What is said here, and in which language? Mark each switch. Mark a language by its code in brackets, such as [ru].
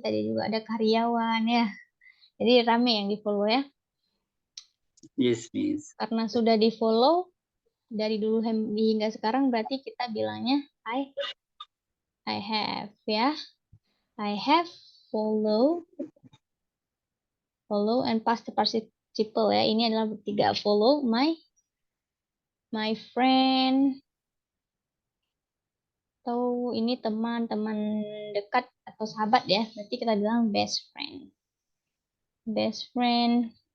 [id] Tadi juga ada karyawan ya. Jadi rame yang di follow ya. [en] Yes, Miss. [id] Karena sudah di follow dari dulu hingga sekarang berarti kita bilangnya I have ya. [en] I have follow and past participle ya. [id] Ini adalah tiga [en] follow my friend, [id] atau ini teman-teman dekat atau sahabat ya. Berarti kita bilang best friend. Best friend.